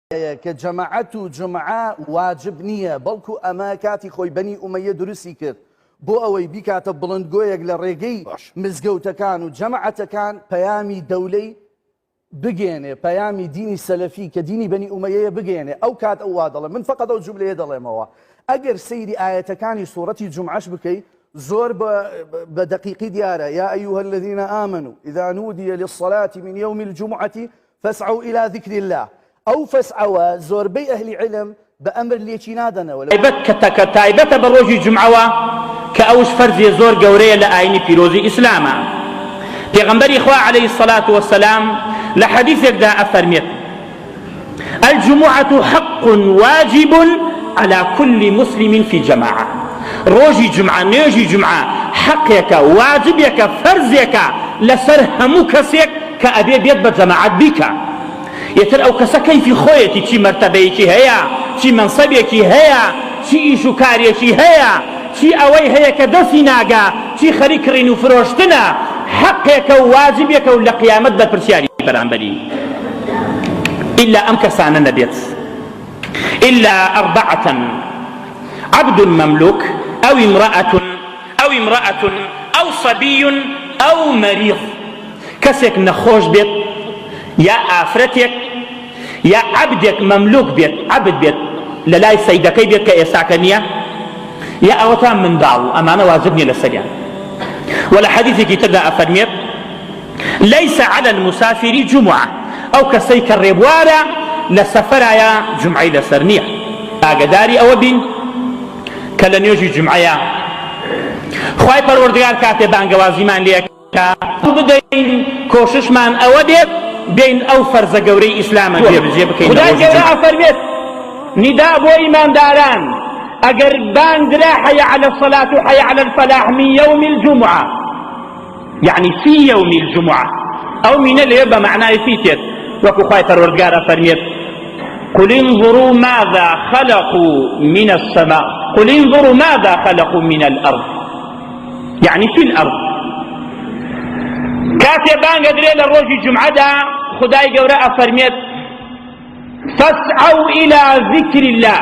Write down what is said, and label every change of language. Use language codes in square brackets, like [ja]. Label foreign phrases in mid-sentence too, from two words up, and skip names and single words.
[ckb] کە جەماعەت و جمعە واجب نییە، بەڵکو ئەمە کاتی خۆی بەنی ئومەیە دروستی کرد بۆ ئەوەی بیکاتە بڵندگۆیەک لە ڕێگەی مزگەوتەکان و جەماعەتەکان پەیامی دەولەی بگێنێ، پەیامی دینی سەلەفی کە دینی بەنی ئومەیە بگێنێ. ئەو کات ئەو وا دەڵێ، من فقط ئەو جوملەیە دەڵێمەوە، ئەگەر سەیری ئاەتەکانی سوورەتی جومعەش بکەیت زۆر بە دقیقی دیارە. [ar] یا ئەیوهە الذین ئامنوا ئیذا نودیە للصلاة من يوم الجمعة فاسعوا إلى ذكر الله. [ckb] ئەو فەسعەوە زۆربەی ئەهلی علم بە ئەمر لێکی نادەنەوە کە تایبەتە بە ڕۆژی جومعەوە کە ئەوش فەرزێ زۆر گەورەیە لە ئاینی پیرۆزی ئیسلامە. پێغەمبەری خوا [ar] عەلەیهی الصلاة والسلام [ckb] لە حەدیثێکدا ئەفەرمێت: [ar] الجمعة حق واجب على كل مسلم في جماعة. [ckb] ڕۆژی جومعە، نوێژی جومعە حەقێکە، واجبێکە، فەرزێکە لەسەر هەموو کەسێک کە ئەبێ بێت بە جەماعەت بیکە. یەتر ئەو کەسە کەیفی خۆیەتی، چی مەرتەبەیەکی هەیە، چی مەنسەبێکی هەیە، چی ئیش و کارێکی هەیە، چی ئەوەی هەیە کە دەستی ناگا، چی خەریک کڕین و فرۆشتنە، حەقێکە و واجبێکە و لە قیامەت بەرپرسیاری بەرامبەری. ئیلا ئەم کەسانە نەبێت، [ar] ئیلا ئەربعة: عبد مملوك أو امرأة أو صبي أو مريض. [ckb] کەسێک نەخۆش بێت، یا ئافرەتێک، یا عەبدێک مەملوک بێت، عەبد بێت لە لای سەیدەکەی بێت کە ئێساکە نییە، یا ئەوەتان منداڵ، ئەمانە واجب نییە لەسەریان. وەلە حەدیثێکی تردا ئەفەرمێت: [ar] ليس على المسافر جمعة. [ckb] ئەو کەسەی کە ڕێبوارە لە سەفەرایە جومعەی لەسەر نییە. ئاگداری ئەوە بین کە لە نوێژی جومعەیە خوای پەروەردگار کاتێ بانگەوازیمان لێکا بدەین کۆششمان ئەوە بێت بین ئەو فەرزە گەورەی ئیسلامە جێبەجێ بکەین. خودای گەورە ئەفەرمێت نیدا بۆ ئیمانداران ئەگەر بانگرا [ar] حەی عەلە الصەلاة و حەی عەلە الفەلاح من یوم الجمعة، یعنی فی یوم الجمعة، [ckb] ئەو مینە لێ بە معنای فی تێت، وەکو خوای پەروەردگار ئەفەرمێت: [ar] قل انظروا ماذا خلقوا من السماء، قل انظروا ماذا خلقوا من الأرض، يعني في الأرض. [ckb] كاتي بانقدري للروج جمعة خداي قوراء فرميت: [ar] فاسعوا إلى ذكر الله.